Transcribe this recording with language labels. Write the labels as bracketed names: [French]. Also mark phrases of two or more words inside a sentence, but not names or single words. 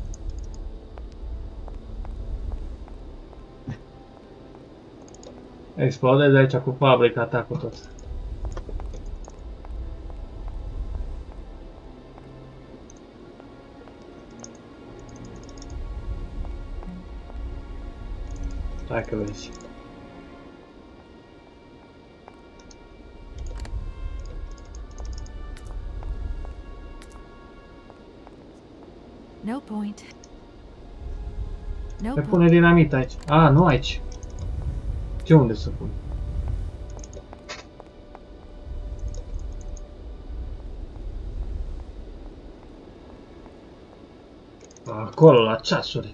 [Romanian] Explodez aici cu fabrica ta cu tot. Hai că vezi. [English] No point. No [Romanian] Se [English] point. [Romanian] pune dinamit aici. Ah, nu aici. Ce unde să pun? Acolo, la ceasuri.